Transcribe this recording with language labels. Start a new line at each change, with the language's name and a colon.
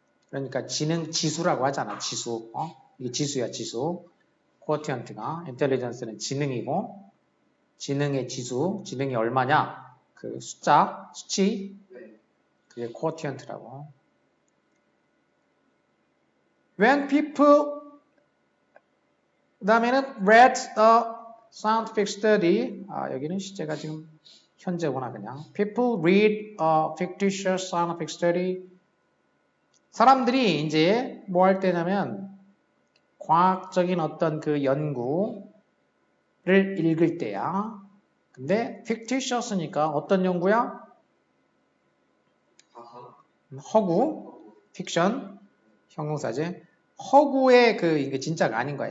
Korean: 그러니까 지능 지수라고 하잖아. 지수. 이게 지수야, 지수. quotient가 intelligence는 지능이고 지능의 지수, 지능이 얼마냐? 그 숫자, 수치. 그게 quotient라고.
English: When people
Korean: 그 다음에는
English: read a scientific study.
Korean: 여기는 시제가 지금 현재구나 그냥.
English: People read a fictitious scientific study.
Korean: 사람들이 이제 뭐 할 때냐면 과학적인 어떤 그 연구를 읽을 때야. 근데 fictitious니까 어떤 연구야? 허구, 픽션, 형용사지. 허구의 이게 진짜가 아닌 거야.